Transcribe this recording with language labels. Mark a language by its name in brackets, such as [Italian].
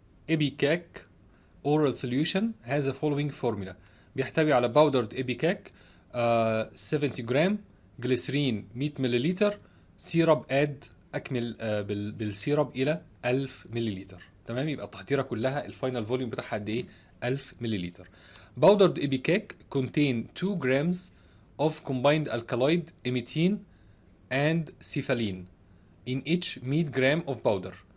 [English] Ipecac oral solution has a following formula. [Arabic] بيحتوي على powdered ايبيكاك 70 جرام، جليسرين 100 ملليلتر، سيرب اد اكمل بالسيرب الى 1000 ملليلتر. تمام، يبقى التحضيره كلها الفاينل فوليوم بتاعها قد ايه؟ 1000 ملليلتر. [English] powdered ipecac contain 2 grams of combined alkaloid imethine and cephalene in each 100 gram of powder.